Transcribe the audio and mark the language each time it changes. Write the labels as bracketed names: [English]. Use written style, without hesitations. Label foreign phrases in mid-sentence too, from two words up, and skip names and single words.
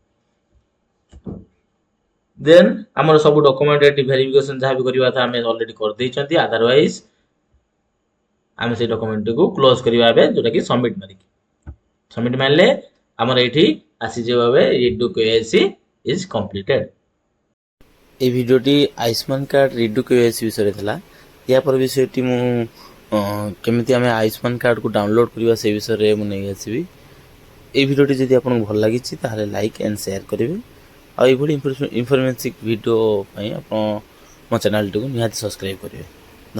[Odia] ଦେନ୍ ଆମର ସବୁ ଡକୁମେଣ୍ଟ ଏଠି ଭେରିଫିକେସନ୍ ଯାହା ବି କରିବା କଥା ଆମେ ଅଲରେଡି କରିଦେଇଛନ୍ତି। ଆଦାରୱାଇଜ ଆମେ ସେଇ ଡକୁମେଣ୍ଟଟିକୁ କ୍ଲୋଜ୍ କରିବା ଏବେ, ଯୋଉଟାକି ସବମିଟ୍ ମାରିକି। ସବମିଟ୍ ମାରିଲେ ଆମର ଏଇଠି ଆସିଯିବ ଏବେ [English] redo KYC is completed. [Odia] ଏଇ ଭିଡିଓଟି ଆୟୁଷ୍ମାନ [English] card redo KYC [Odia] বিষୟରେ ଥିଲା। ୟା ପରେ ବିଷୟଟି ମୁଁ କେମିତି ଆମେ ଆୟୁଷ୍ମାନ କାର୍ଡ଼କୁ ଡାଉନଲୋଡ଼୍ କରିବା ସେ ବିଷୟରେ ମୁଁ ନେଇ ଆସିବି। এই ଭିଡ଼ିଓଟି ଯଦି ଆପଣଙ୍କୁ ଭଲ ଲାଗିଛି ତାହେଲେ [English] like and share [Odia] କରିବେ। ଆଉ ଏଇଭଳି [English] informative video [Odia] ପାଇଁ ଆପଣ ମୋ ଚ୍ୟାନେଲଟିକୁ ନିହାତି ସବସ୍କ୍ରାଇବ୍ କରିବେ।